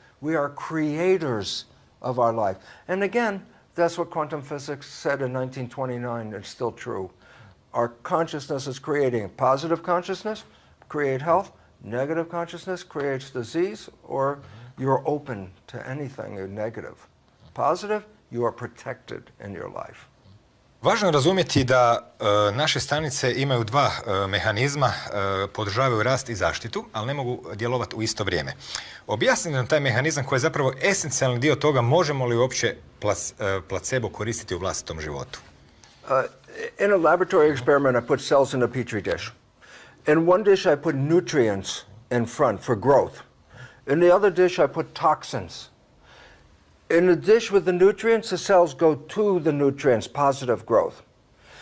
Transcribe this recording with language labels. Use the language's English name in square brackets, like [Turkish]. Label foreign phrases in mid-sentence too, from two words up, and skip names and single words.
[English] We are creators of our life. And again, that's what quantum physics said in 1929. It's still true. Our consciousness is creating. Positive consciousness, create health. Negative consciousness creates disease, or you're open to anything negative. Positive, you are protected in your life. [Croatian] Važno je razumjeti da naše stanice imaju dva mehanizma, podržavaju rast i zaštitu, ali ne mogu djelovati u isto vrijeme. Objasnite nam taj mehanizam koji je zapravo esencijalni dio toga, možemo li uopće placebo koristiti u vlastitom životu? [English] In a laboratory experiment, I put cells in a petri dish. In one dish, I put nutrients in front for growth. In the other dish, I put toxins. In the dish with the nutrients, the cells go to the nutrients, positive growth.